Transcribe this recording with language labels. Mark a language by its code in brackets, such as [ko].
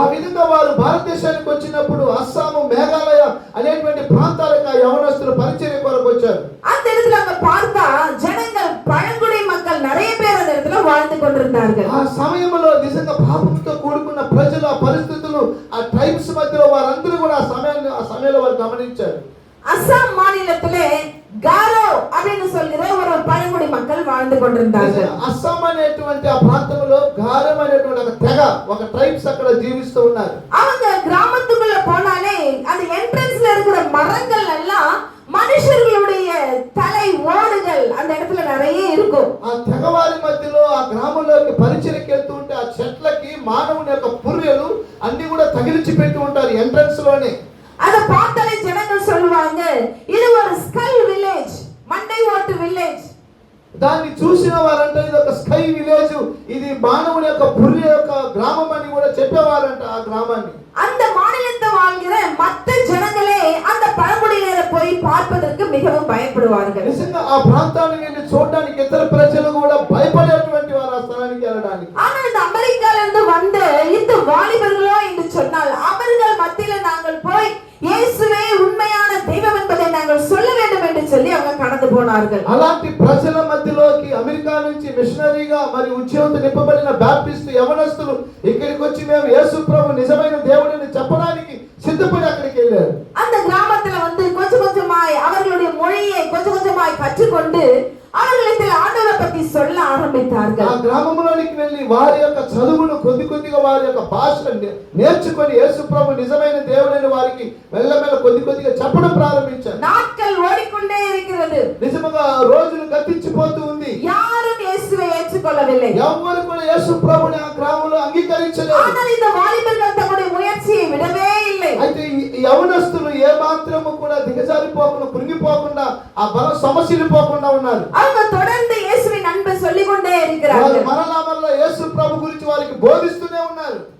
[te] ఆ విధంగా వారు భారతదేశానికి వచ్చినప్పుడు అస్సాము, మేఘాలయ అనేటువంటి ప్రాంతాలకు ఆ యవనస్తులు పరిచర్య కొరకు వచ్చారు. [ta] அந்த இடத்துல அவங்க பார்த்தா ஜனங்கள் பழங்குடி மக்கள் நிறைய பேர் அந்த இடத்துல வாழ்ந்து கொண்டிருந்தார்கள். [te] ఆ సమయంలో నిజంగా పాపంతో కూడుకున్న ప్రజలు, ఆ పరిస్థితులు, ఆ ట్రైబ్స్ మధ్యలో వారందరూ కూడా ఆ సమయంలో వారు గమనించారు. [ta] அஸ்ஸாம் மாநிலத்திலே గారో அப்படின்னு சொல்கிற ஒரு பழங்குடி மக்கள் வாழ்ந்து கொண்டிருந்தார்கள். [te] అస్సాం అనేటువంటి ఆ ప్రాంతంలో గారం అనేటువంటి ఒక తెగ, ఒక ట్రైబ్స్ అక్కడ జీవిస్తూ ఉన్నారు. [ta] அவங்க கிராமத்துக்குள்ள போனாலே அந்த என்ட்ரன்ஸ்ல இருக்கிற மரங்கள் எல்லாம் మనుషులుடைய తலை ఓడుகள் அந்த இடத்துல நிறைய இருக்கும். [te] ఆ తెగవారి మధ్యలో ఆ గ్రామంలోకి పరిచయకి వెళ్తూ ఉంటే ఆ చెట్లకి మానవుని యొక్క పుర్రెలు అన్ని కూడా తగిలించి పెట్టి ఉంటారు ఎంట్రన్స్ లోనే. [ta] அத பார்த்தாலே ஜனங்கள் சொல்லுவாங்க இது ஒரு ஸ்கல் வில்லேజ్, மண்டை ஓட்டு வில்லேజ్. [te] దాన్ని చూసిన వారంటే ఇది ఒక స్కై విలేజ్, ఇది మానవుని యొక్క పుర్రె యొక్క గ్రామం అని కూడా చెప్పేవారంట ఆ గ్రామాన్ని. [ta] அந்த மாநிலத்தை வாழ்கிற மற்ற ஜனங்களே அந்த பழங்குடியினரை போய் பார்ப்பதற்கு மிகவும் பயப்படுவார்கள். [te] నిజంగా ఆ ప్రాంతానికి వెళ్ళి చూడడానికి ఇతర ప్రజలు కూడా భయపడేటువంటి వారు ఆ స్థలానికి వెళ్ళడానికి. [ta] ஆனால் இந்த அமெரிக்கால இருந்து வந்த இந்த வாலிபர்களோ என்று சொன்னால் அவர்கள் மத்தியில நாங்கள் போய் இயேசுவே உண்மையான தெய்வம் என்பதை நாங்கள் சொல்ல வேண்டும் என்று சொல்லி அவங்க கடந்து போனார்கள். [te] అలాంటి ప్రజల మధ్యలోకి అమెరికా నుంచి మిషనరీగా మరి ఉద్యోగంతో నింపబడిన బాప్టిస్ట్ యవనస్తులు ఇక్కడికి వచ్చి మేము యేసు ప్రభు నిజమైన దేవుడిని చెప్పడానికి సిద్ధపడి అక్కడికి వెళ్ళారు. [ta] அந்த கிராமத்துல வந்து கொஞ்சம் கொஞ்சமாய் அவர்களுடைய மொழியை கொஞ்சம் கொஞ்சமாய் கற்றுக்கொண்டு அவர்களிடத்தில் ஆண்டவரை பற்றி சொல்ல ஆரம்பித்தார்கள். [te] ఆ గ్రామంలోనికి వెళ్ళి వారి యొక్క చదువును కొద్ది కొద్దిగా వారి యొక్క భాషను నేర్చుకొని యేసు ప్రభు నిజమైన దేవుడని వారికి మెల్లమెల్ల కొద్ది కొద్దిగా చెప్పడం ప్రారంభించారు. [ta] நாட்கள் ஓடிக்கொண்டே இருக்கிறது. [te] నిజంగా రోజులు గతించిపోతూ ఉంది. [ta] யாரும் இயேசுவை ஏற்றுக்கொள்ளவில்லை. [te] ఎవరు కూడా యేసు ప్రభుని ఆ గ్రామంలో అంగీకరించలేదు. [ta] ஆனால் இந்த వాలిబர்கள் தங்களுடைய முயற்சியை விடவே இல்லை. [te] అయితే ఈ యవనస్తులు ఏ మాత్రము కూడా దిగజారిపోకుండా, కృంగిపోకుండా, ఆ బల సమస్యలిపోకుండా ఉన్నారు. [ta] அவங்க தொடர்ந்து இயேசுவின் அன்பை சொல்லிக் கொண்டே இருக்கிறார்கள். [te] మరలా యేసు ప్రభు గురించి వారికి బోధిస్తూనే ఉన్నారు.